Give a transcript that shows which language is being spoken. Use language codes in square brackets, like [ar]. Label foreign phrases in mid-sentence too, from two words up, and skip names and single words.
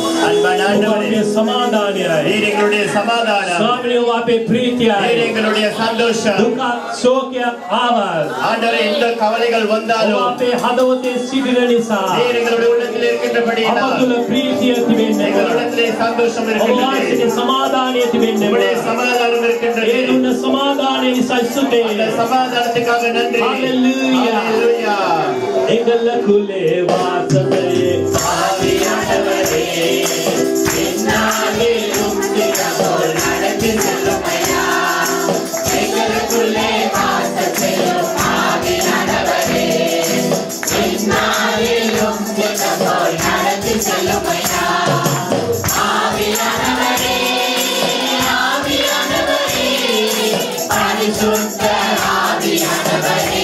[ta] அன்பான ஆண்டவரே சமாதானமாய் நீர் எங்களுடைய சமாதானம் சுவாமி உம்முடைய பிரீத்தியாய் நீர் எங்களுடைய சந்தோஷம் [si] දුක ශෝකයක් ආවත් [ta] ஆண்டவரே எந்த கவலைகள் வந்தாலும் [si] අපේ හදවතේ සිටින නිසා [ta] நீர் எங்களுடைய உள்ளத்தில் இருக்கின்றபடியால் [si] අප තුළ ප්‍රීතිය තිබෙන්නේ [ta] எங்களுடைய உள்ளத்திலே சந்தோஷம் [si] ඔබ [ta] இருக்கின்றது [si] වාසයේ සමාදානය තිබෙන්නේ [ta] உம்முடைய சமாதானம் இருக்கின்றது [si] ඒ දුන්න සමාදානය නිසා ස්තුතියි [ta] அந்த சமாதானத்துக்காக நன்றி ஹalleluya ஹalleluya எங்களுக்குள்ளே வாசமே ஆவியானவரே என்னாலும் திறப்போல் நடந்து செல்லுமையா எங்களுக்குள்ளே வாசம் செய்யும் ஆவியானவரே என்னாலும் திறப்போல் நடந்து செல்லுமையா ஆவியானவரே ஆவியானவரே பரிசுத்த ஆவியானவரே